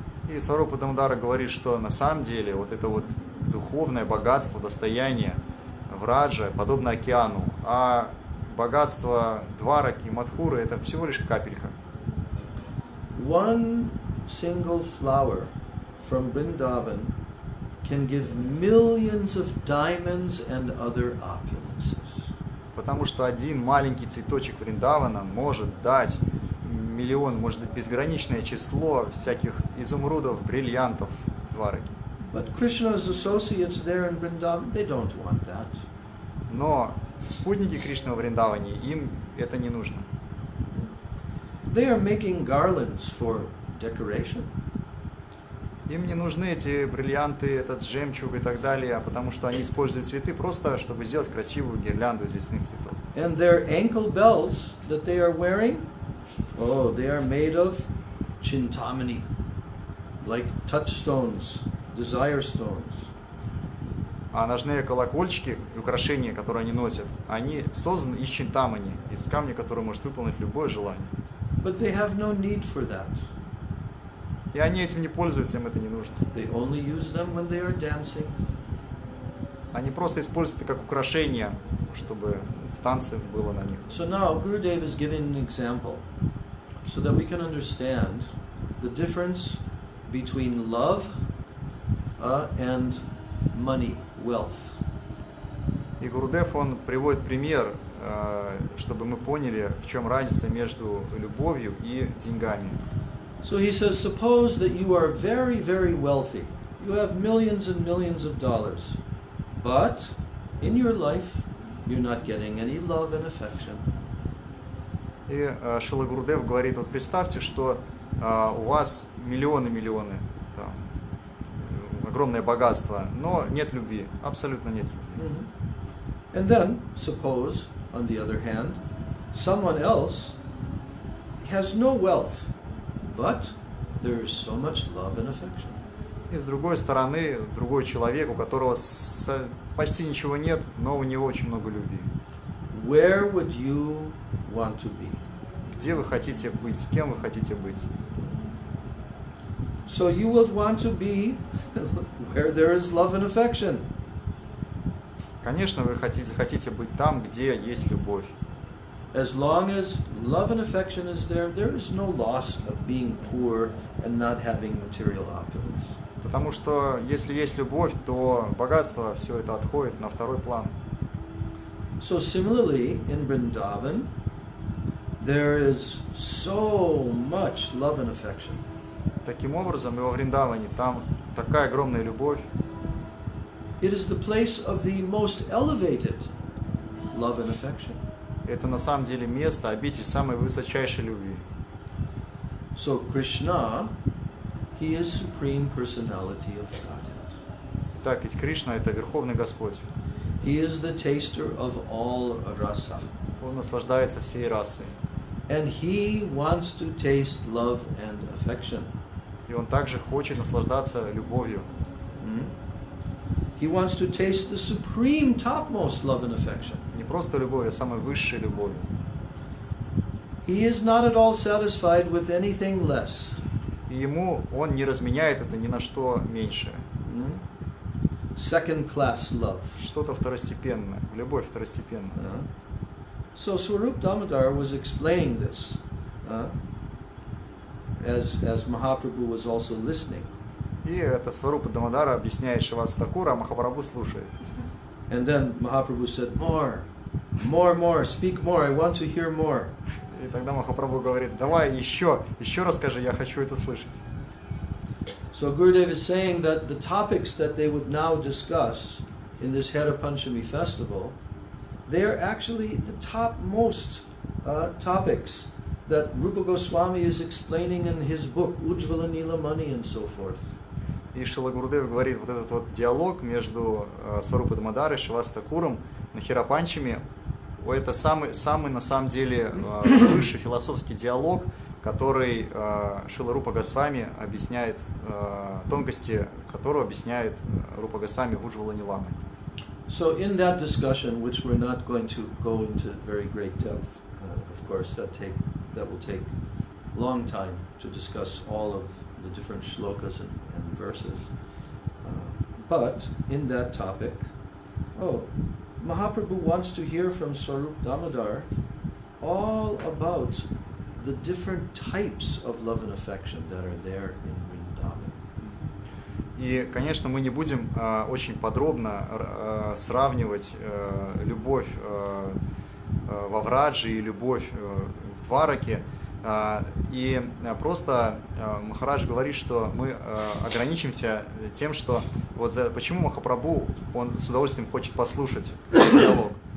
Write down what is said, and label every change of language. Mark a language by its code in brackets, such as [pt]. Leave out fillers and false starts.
[ru] И Сварупа Дамодара говорит, что на самом деле вот это вот духовное богатство, достояние Враджа подобно океану, а богатство Двараки и Мадхуры это всего лишь капелька. [en] One single flower from Vrindavan can give millions of diamonds and other opulences. [ru] Потому что один маленький цветочек Вриндавана может дать миллион, может быть, безграничное число всяких изумрудов, бриллиантов Двараки. [en] But Krishna's associates there in Vrindavan, they don't want that. [ru] Но спутники Кришны во Вриндаване, им это не нужно. [en] They are making garlands for decoration. [ru] Им не нужны эти бриллианты, этот жемчуг и так далее, потому что они используют цветы просто, чтобы сделать красивую гирлянду из лесных цветов. [en] And their ankle bells that they are wearing, oh, they are made of chintamani, like touchstones, desire stones. [ru] А ножные колокольчики, украшения, которые они носят, они созданы из чинтамани, из камня, который может выполнить любое желание. [en] But they have no need for that. [ru] И они этим не пользуются, им это не нужно. [en] They only use them when they are dancing. [ru] Они просто используют это как украшение, чтобы в танце было на них. [en] So now Gurudev is giving an example so that we can understand the difference between love and money, wealth. [ru] И Гурудев, он приводит пример, чтобы мы поняли, в чем разница между любовью и деньгами. [en] So he says, suppose that you are very, very wealthy. You have millions and millions of dollars. But in your life, you're not getting any love and affection. [ru] И Шрила Гурудев говорит, вот представьте, что у вас миллионы, там, огромное богатство, но нет любви, абсолютно нет любви. [en] And then, suppose, on the other hand, someone else has no wealth, but there is so much love and affection. [ru] И с другой стороны, другой человек, у которого почти ничего нет, но у него очень много любви. [en] Where would you want to be? [ru] Где вы хотите быть, с кем вы хотите быть? [en] So you would want to be where there is love and affection. [ru] Конечно, вы захотите быть там, где есть любовь. [en] As long as love and affection is there, there is no loss of being poor and not having material opulence. [ru] Потому что если есть любовь, то богатство, все это отходит на второй план. [en] So similarly, in Vrindavan, there is so much love and affection. [ru] Таким образом, и во Вриндаване там такая огромная любовь. [en] It is the place of the most elevated love and affection. [ru] Это на самом деле место, обитель самой высочайшей любви. [en] So Krishna, he is supreme personality of Godhead. [ru] Итак, ведь Кришна – это Верховный Господь. [en] He is the taster of all rasa. [ru] Он наслаждается всей расой. [en] And he wants to taste love and affection. [ru] И он также хочет наслаждаться любовью. [en] He wants to taste the supreme topmost love and affection. [ru] Не просто любовью, а самой высшей любовью. [en] He is not at all satisfied with anything less. [ru] И ему он не разменяет это ни на что меньшее. [en] Second class love. [ru] Что-то второстепенное, любовь второстепенная. [en] So Swarup Damodar was explaining this as Mahaprabhu was also listening. [ru] И это Сварупа Дамодара объясняет Шриваса Такура, а Махапрабху слушает. [en] And then Mahaprabhu said, more, speak more, I want to hear more. [ru] И тогда Махапрабху говорит, давай еще расскажи, я хочу это слышать. [en] So Gurudev is saying that the topics that they would now discuss in this Hera Panchami festival, they are actually the topmost topics that Rupa Goswami is explaining in his book, Ujjvala Nilamani and so forth. [ru] И Шрила Гурудев говорит, вот этот вот диалог между Сварупой Дамодарой и Шриваса Такуром на Хера Панчами, это самый на самом деле высший философский диалог, который Шрила Рупа Госвами объясняет, тонкости которого объясняет Рупа Госвами в Уджвала Ниламани. [en] So in that discussion, which we're not going to go into very great depth, of course, that will take a long time to discuss all of the different shlokas and verses. But in that topic, Mahaprabhu wants to hear from Swarup Damodar all about the different types of love and affection that are there in Vrindavan. [ru] И, конечно, мы не будем очень подробно сравнивать любовь во Врадже и любовь в Двараке. И просто Махарадж говорит, что мы ограничимся тем, что почему Махапрабху он с удовольствием хочет послушать этот диалог.